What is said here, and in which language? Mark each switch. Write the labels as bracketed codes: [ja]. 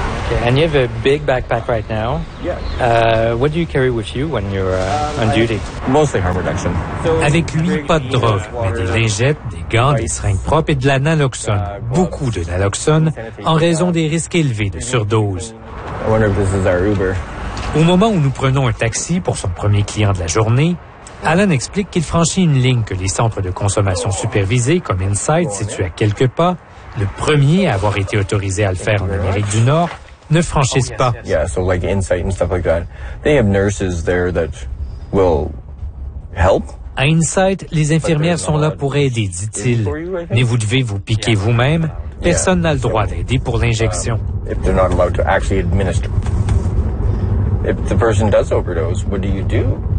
[en] Okay, and you have a big backpack right now. What do you carry with you when you're on duty? Mostly harm reduction. [fr] Avec lui, pas de drogue, mais des lingettes, des gants, des seringues propres et de la naloxone. Beaucoup de naloxone en raison des risques élevés de surdose. [en] I wonder if this is our Uber. [fr] Au moment où nous prenons un taxi pour son premier client de la journée, Alan explique qu'il franchit une ligne que les centres de consommation supervisés, comme Insight, situés à quelques pas, le premier à avoir été autorisé à le faire en Amérique du Nord, ne franchissent pas. [en] Yeah, so like Insight and stuff like that. They have nurses there that will help. [fr] À Insight, les infirmières sont là pour aider, dit-il. Mais vous devez vous piquer vous-même. Personne n'a le droit d'aider pour l'injection. [en] If they're not allowed to actually administer. If the person does overdose, what do you do?